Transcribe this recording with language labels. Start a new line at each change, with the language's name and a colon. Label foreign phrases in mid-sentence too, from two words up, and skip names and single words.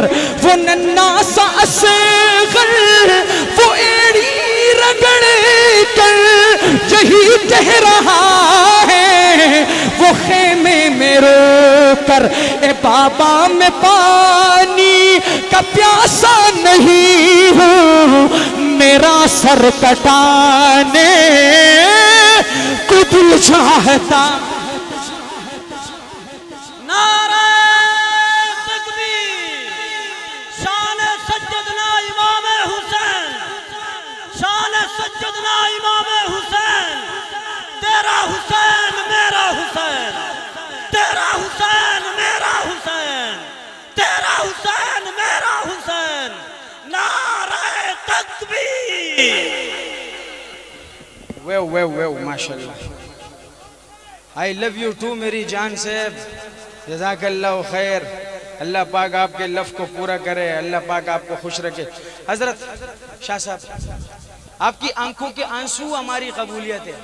Urdu: وہ ننھا سا اصغر وہ ایڑی رگڑ کر یہی کہہ رہا ہے، وہ خیمے میں رو کر. اے بابا میں پانی کا پیاسا نہیں ہوں، میرا سر کٹانے کو دل चाहता। نعرۂ تکبیر، شان سیدنا امام حسین، شان سیدنا امام حسین. تیرا حسین میرا حسین، تیرا حسین میرا حسین، تیرا حسین میرا حسین. نعرۂ تکبیر. واہ ماشاءاللہ.
English: I love you too
Urdu: میری جان صاحب، جزاک اللہ خیر. اللہ پاک آپ کے لفظ کو پورا کرے، اللہ پاک آپ کو خوش رکھے. حضرت شاہ صاحب، آپ کی آنکھوں کے آنسو ہماری قبولیت ہے.